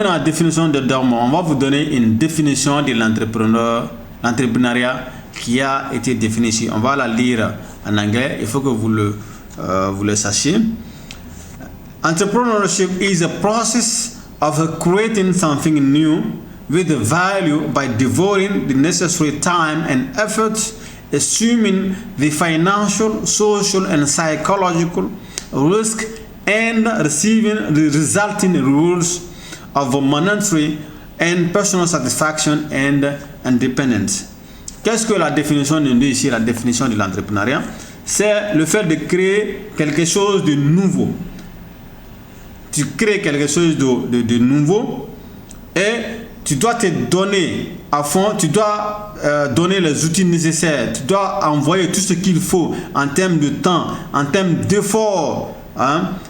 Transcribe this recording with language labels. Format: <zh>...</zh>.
<fr>Dans la définition de Dormo, on va vous donner une définition de l'entrepreneuriat qui a été définie ici. On va la lire en anglais, il faut que vous le sachiez.</fr> <en>Entrepreneurship is a process of creating something new with value by devoting the necessary time and effort, assuming the financial, social, and psychological risk, and receiving the resulting rewards of monetary and personal satisfaction and independence.</en> <fr>Qu'est-ce que la définition nous dit ici? La définition de l'entrepreneuriat, c'est le fait de créer quelque chose de nouveau. Tu crées quelque chose de nouveau et tu dois te donner à fond, tu dois donner les outils nécessaires, tu dois envoyer tout ce qu'il faut en termes de temps, en termes d'effort, hein?</fr>